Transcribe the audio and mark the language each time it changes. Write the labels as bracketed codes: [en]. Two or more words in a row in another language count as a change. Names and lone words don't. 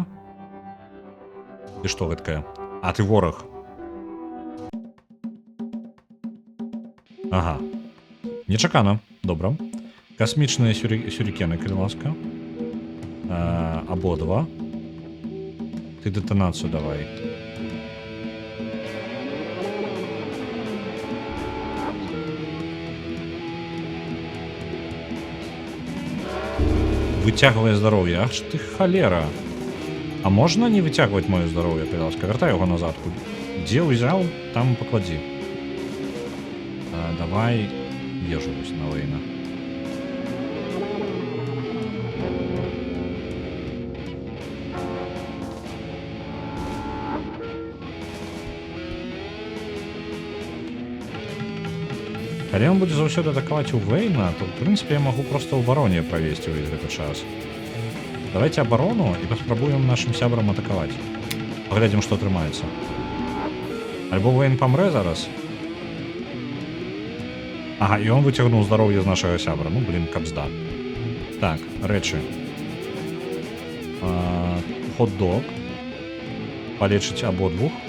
[be] Ты што гэткая? А, ты вораг. Ага. Нечакана. Добра. Касмічныя сюрікены, калі ласка. Абодва. Ты дэтанацыю давай. [ru] Вытягивай здоровье. Ах ты холера. А можно не вытягивать мое здоровье, пожалуйста? Вертай его назад. Где взял, там поклади. Давай ежу на Вейна. [be] Калі он будзе заўсёды атакаваць у Вейна, [ru] то, в принципе, я могу просто [be] ў абароне правесці ўвесь гэты час. [ru] Давайте оборону и попробуем нашим сябрам атаковать. Поглядим, что [be] атрымаецца. Альбо Вейн помрэ зараз. [ru] Ага, и он вытягнул здоровье из нашего сябра. [be] Ну, блин, капзда. Так, рэчы. Хот-дог. [ru] Полечить ободвух.